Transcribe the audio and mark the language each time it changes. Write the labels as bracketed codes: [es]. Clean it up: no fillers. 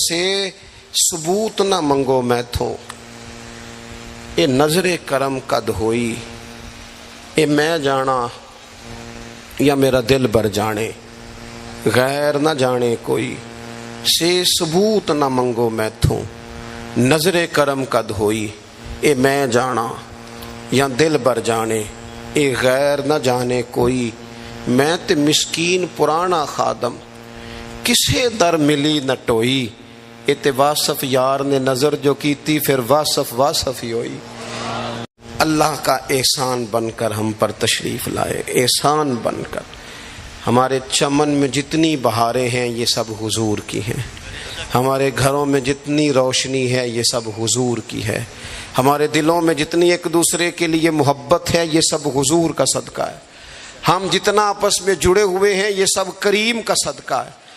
[pa] سے ثبوت نہ منگو میں تھو، اے نظر کرم قد ہوئی، اے میں جانا یا میرا دل بر جانے، غیر نہ جانے کوئی. سے ثبوت نہ منگو میں تھو، نظر کرم قد ہوئی، اے میں جانا یا دل بر جانے، اے غیر نہ جانے کوئی. میں تے مسکین پرانا خادم، کسے در ملی نہ ٹوئی، اے تے واصف یار نے نظر جو کیتی پھر واصف ہی ہوئی. [ur] اللہ کا احسان بن کر ہم پر تشریف لائے، احسان بن کر. ہمارے چمن میں جتنی بہاریں ہیں یہ سب حضور کی ہیں، ہمارے گھروں میں جتنی روشنی ہے یہ سب حضور کی ہے، ہمارے دلوں میں جتنی ایک دوسرے کے لیے محبت ہے یہ سب حضور کا صدقہ ہے، ہم جتنا آپس میں جڑے ہوئے ہیں یہ سب کریم کا صدقہ ہے.